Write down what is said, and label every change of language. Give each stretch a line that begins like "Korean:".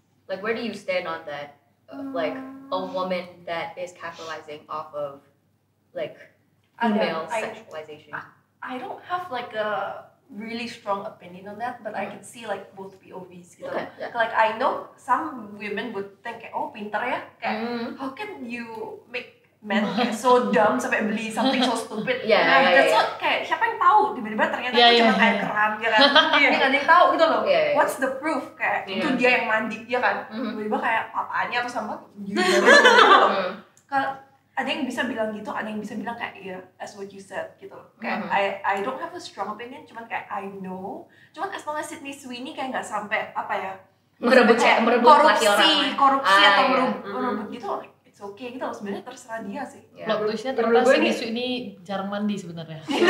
English: Like where do you stand on that? Like a woman that is capitalizing off of like female sexualization. I don't have like a really strong opinion on that, but I can see like both POVs gitu. Okay, yeah. Like I know some women would think kayak,
Indonesian: oh pinter ya,
English: kayak how can you make men kayak so dumb
Indonesian: sampai beli
English: something so stupid. That's what
Indonesian: kayak siapa yang tahu tiba-tiba ternyata itu cuma air keran ya kan. Dia nggak ada yang tahu gitu loh.
English: What's the proof
Indonesian: kayak itu dia yang mandi ya kan. Tiba-tiba kayak papanya atau sama gitu loh. Kalau ada yang bisa bilang gitu, ada yang bisa bilang kayak iya,
English: as what you said
Indonesian: gitu.
English: Kayak I don't have a strong opinion, cuman kayak I know.
Indonesian: Cuman
English: as long as
Indonesian: Sydney Sweeney kayak nggak sampai apa ya, merebut laki orang, korupsi atau merebut gitu,
English: it's okay
Indonesian: gitu loh. Sebenarnya terserah dia sih. Plot twistnya ternyata Sydney Sweeney jarang mandi sebenarnya.